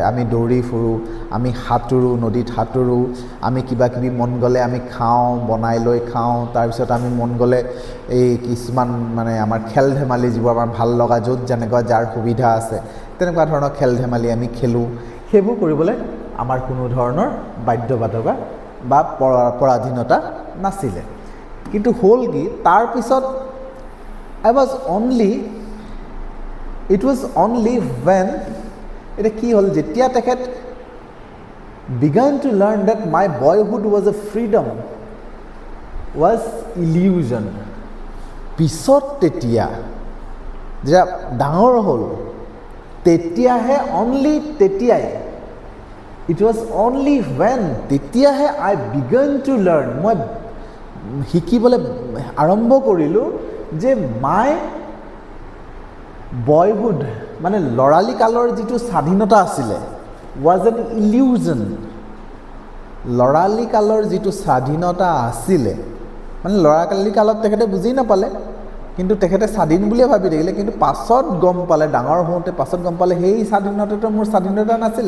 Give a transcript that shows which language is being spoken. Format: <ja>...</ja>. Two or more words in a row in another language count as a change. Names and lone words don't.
<as>আমি দৌৰি ফুৰোঁ, আমি সাঁতোৰোঁ, নদীত সাঁতোৰোঁ, আমি কিবা কিবি মন গ'লে আমি খাওঁ, বনাই লৈ খাওঁ, তাৰপিছত আমি মন গ'লে এই কিছুমান মানে আমাৰ খেল ধেমালি, যিবোৰ আমাৰ ভাল লগা, য'ত যেনেকুৱা যাৰ সুবিধা আছে তেনেকুৱা ধৰণৰ খেল ধেমালি আমি খেলোঁ। সেইবোৰ কৰিবলৈ আমাৰ কোনো ধৰণৰ বাধ্যবাধকতা বা পৰাধীনতা নাছিলে। কিন্তু হ'ল কি, তাৰপিছত</as> <en>it was only when,</en> <as>এতিয়া কি হ'ল, যেতিয়া তেখেত</as> <en>began to learn that my boyhood was a freedom was illusion,</en> <as>পিছত তেতিয়া যেতিয়া ডাঙৰ হ'ল, তেতিয়াহে, অনলি তেতিয়াই,</as> <en>it was only when, তেতিয়াহে I began to learn,</en> <as>মই শিকিবলৈ আৰম্ভ কৰিলোঁ যে মাই বয়হুড, মানে ল'ৰালি কালৰ যিটো স্বাধীনতা আছিলে,</as> <en>was an illusion,</en> <as>ল'ৰালি কালৰ যিটো স্বাধীনতা আছিলে, মানে ল'ৰালি কালত তেখেতে বুজি নাপালে, কিন্তু তেখেতে স্বাধীন বুলিয়ে ভাবি থাকিলে, কিন্তু পাছত গম পালে, ডাঙৰ হওঁতে পাছত গম পালে সেই স্বাধীনতাটো মোৰ স্বাধীনতা নাছিলে।</as>